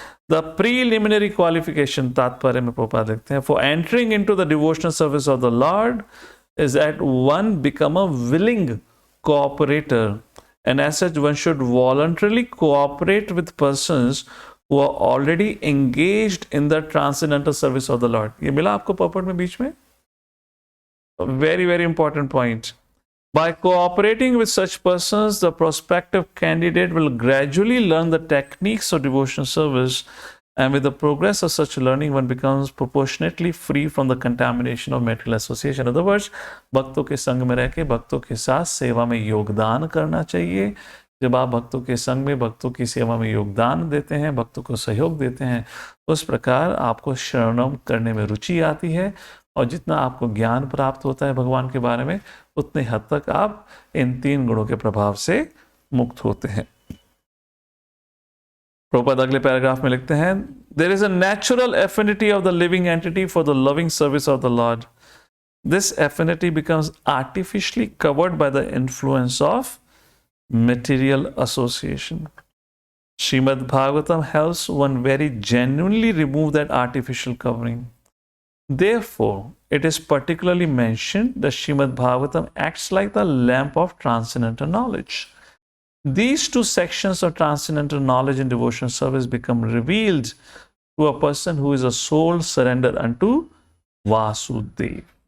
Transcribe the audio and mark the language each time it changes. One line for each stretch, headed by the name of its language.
English: the preliminary qualification,
Hindi: तात्पर्य में प्रभुपाद लिखते हैं,
English: For entering into the devotional service of the Lord is at one become a willing cooperator, and as such one should voluntarily cooperate with persons who are already engaged in the transcendental service of the Lord.
Hindi: ये मिला आपको पॉपट में बीच में?
English: Very very important point. By cooperating with such persons, the prospective candidate will gradually learn the techniques of devotional service, and with the progress of such learning, one becomes proportionately free from the contamination of material association. In other words,
Hindi: भक्तों के संग में रह के भक्तों के साथ सेवा में योगदान करना चाहिए। जब आप भक्तों के संग में भक्तों की सेवा में योगदान देते हैं, भक्तों को सहयोग देते हैं, उस प्रकार आपको शरणम करने में रुचि आती है, और जितना आपको ज्ञान प्राप्त होता है भगवान के बारे में, उतने हद तक आप इन 3 गुणों के प्रभाव से मुक्त होते हैं। प्रभुपाद अगले पैराग्राफ में लिखते हैं,
English: There is a natural affinity of the living entity for the loving service of the Lord. This affinity becomes artificially covered by the influence of material association. Srimad Bhagavatam helps one very genuinely remove that artificial covering. Therefore, it is particularly mentioned that Srimad Bhagavatam acts like the lamp of transcendental knowledge. These 2 sections of transcendental knowledge and devotional service become revealed to a person who is a soul surrendered unto Vasudev.